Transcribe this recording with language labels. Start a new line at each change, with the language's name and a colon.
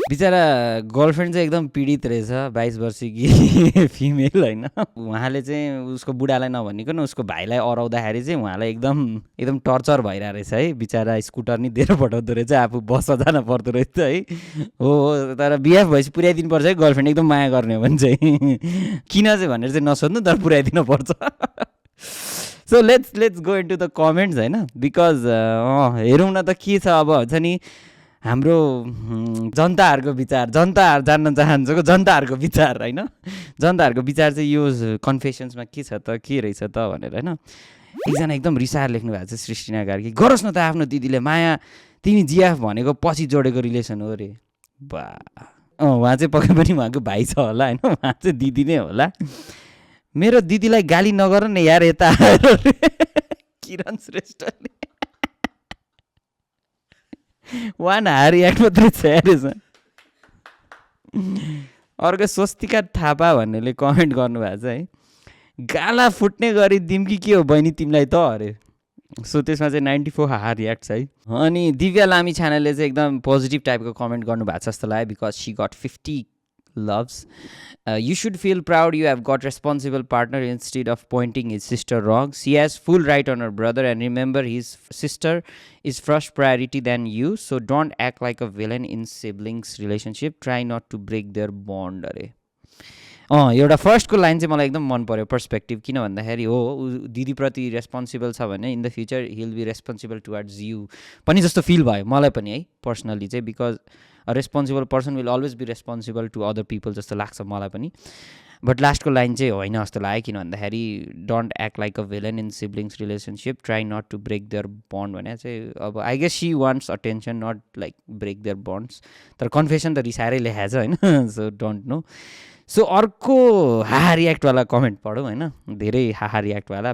Nepali: बिचरा गर्लफ्रेन्ड चाहिँ एकदम पीडित रहेछ, 22 वर्षकी फिमेल होइन। उहाँले चाहिँ उसको बुढालाई नभनिकन उसको भाइलाई अराउँदाखेरि चाहिँ उहाँलाई एकदम टर्चर भइरहेको रहेछ है। बिचरा स्कुटर नि दिएर पठाउँदो रहेछ, आफू बस जान पर्दो रहेछ है। हो तर बिएफ भएपछि पुर्याइदिनु पर्छ है, गर्लफ्रेन्ड एकदम माया गर्ने हो भने चाहिँ। किन चाहिँ भनेर चाहिँ नसोध्नु, तर पुर्याइदिनु पर्छ।
English: so let's go into the comments
Nepali: होइन, बिकज हेरौँ न त के छ अब। हुन्छ नि हाम्रो जनताहरूको विचार, जनताहरू जान्न चाहन्छको जनताहरूको विचार होइन। जनताहरूको विचार चाहिँ यो कन्फेसन्समा के छ त, के रहेछ त भनेर होइन। एकजना एकदम रिसाएर लेख्नु भएको छ, सृष्टिना कार्की, गरोस् न त आफ्नो दिदीले माया, तिमी जिएफ भनेको पछि जोडेको रिलेसन हो अरे। बा उहाँ चाहिँ पक्कै पनि उहाँको भाइ छ होला होइन, उहाँ चाहिँ दिदी नै होला। मेरो दिदीलाई गाली नगर न यार यता आएर। किरण श्रेष्ठले 1 हार रियाक्ट मात्रै छ यार। अर्को स्वस्तिका थापा भन्नेले कमेन्ट गर्नुभएको छ है, गाला फुट्ने गरी दिम्की के हो बहिनी तिमीलाई त अरे। सो त्यसमा चाहिँ 94 हार रियाक्ट छ है। अनि दिव्या लामी छानाले चाहिँ एकदम पोजिटिभ टाइपको कमेन्ट गर्नुभएको छ जस्तो लाग्यो, because
English: She got 50 loves. You should feel proud you have got responsible partner instead of pointing his sister wrong. She has full right on her brother, and remember his sister is first priority than you, so don't act like a villain in siblings relationship. Try not to break their bond.
Nepali: अरे एउटा फर्स्टको line चाहिँ मलाई एकदम मन पर्यो, perspective. किन भन्दाखेरि हो दिदीप्रति रेस्पोन्सिबल छ भने
English: in the future he'll be responsible towards you
Nepali: पनि जस्तो फिल भयो मलाई पनि है पर्सनली चाहिँ, because
English: a responsible person will always be responsible to other people
Nepali: जस्तो लाग्छ मलाई पनि।
English: but
Nepali: लास्टको लाइन चाहिँ होइन जस्तो लाग्यो, किन भन्दाखेरि
English: don't act like a villain in siblings relationship, try not to break their bond
Nepali: भने चाहिँ अब
English: I guess she wants attention, not like break their bonds.
Nepali: तर कन्फेसन त रिसाएरै लेखाएको छ होइन,
English: So don't know.
Nepali: सो अर्को हाहा रियाक्टवाला कमेन्ट पढौँ होइन, धेरै हाहा रियाक्टवाला।